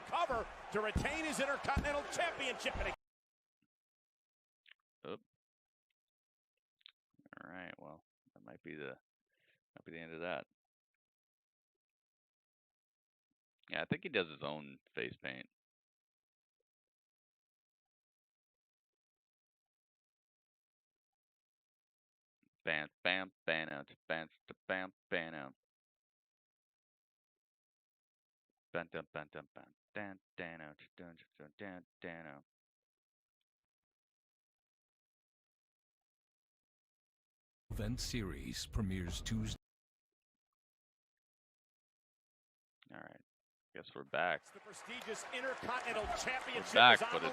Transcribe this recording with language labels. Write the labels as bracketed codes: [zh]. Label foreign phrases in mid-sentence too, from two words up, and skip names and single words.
[en] Cover to retain his Intercontinental Championship. Oop. All right, well, that might be the end of that. Yeah, I think he does his own face paint. Bam, bam, bam, out, bam, bam, bam, out. Bam, bam, bam, bam, bam, dan, dan, out, dan, dan, dan, out. Event series premieres Tuesday. All right. Guess we're back. The prestigious Intercontinental Championship back, is on